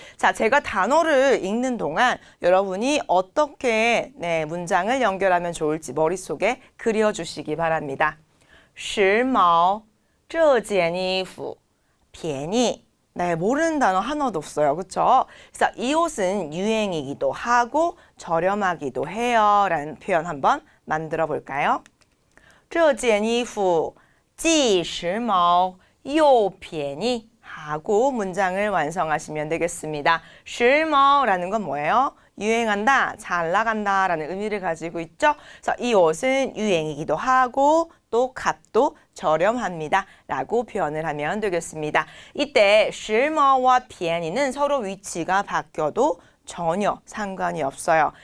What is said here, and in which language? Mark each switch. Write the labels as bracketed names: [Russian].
[Korean] 자, 제가 단어를 읽는 동안 여러분이 어떻게 문장을 연결하면 좋을지 머릿속에 그려주시기 바랍니다. [Chinese] 时髦,这件衣服,便宜. [Korean] 네, 모르는 단어 하나도 없어요. 그렇죠? 그래서 이 옷은 유행이기도 하고 저렴하기도 해요. 라는 표현 한번 만들어 볼까요? [Chinese] 这件衣服既时髦又便宜 [Korean] 하고 문장을 완성하시면 되겠습니다. 时髦라는 건 뭐예요? 유행한다, 잘 나간다 라는 의미를 가지고 있죠. 그래서 이 옷은 유행이기도 하고 또 값도 저렴합니다 라고 표현을 하면 되겠습니다. 이때 时髦와 便宜는 서로 위치가 바뀌어도 전혀 상관이 없어요.